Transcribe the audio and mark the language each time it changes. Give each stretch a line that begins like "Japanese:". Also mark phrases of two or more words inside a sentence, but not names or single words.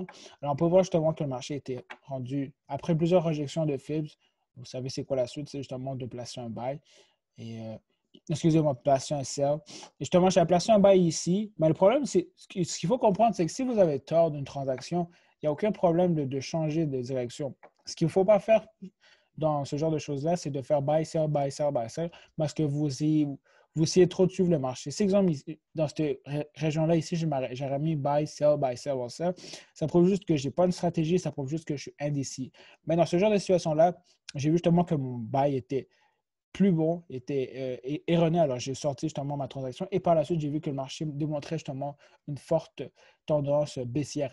French: Alors, on peut voir justement que le marché était rendu, après plusieurs rejections de FIBS, vous savez c'est quoi la suite, c'est justement de placer un buy. Et excusez-moi, placer un sell. Et justement, j'ai placé un buy ici. Mais le problème, c'est ce qu'il faut comprendre, c'est que si vous avez tort d'une transaction, il n'y a aucun problème de changer de direction. Ce qu'il ne faut pas faire dans ce genre de choses-là, c'est de faire
English: buy, sell, buy, sell,
French: buy, sell, parce que vous essayez trop de suivre le marché. C'est exemple, dans cette région-là, ici, j'aurais mis
English: buy, sell, buy, sell,
French: buy, sell. Ça prouve juste que je n'ai pas une stratégie, ça prouve juste que je suis indécis. Mais dans ce genre de situation-là, j'ai vu justement que mon buy était plus bon, était erroné. Alors, j'ai sorti justement ma transaction et par la suite, j'ai vu que le marché démontrait justement une forte tendance baissière.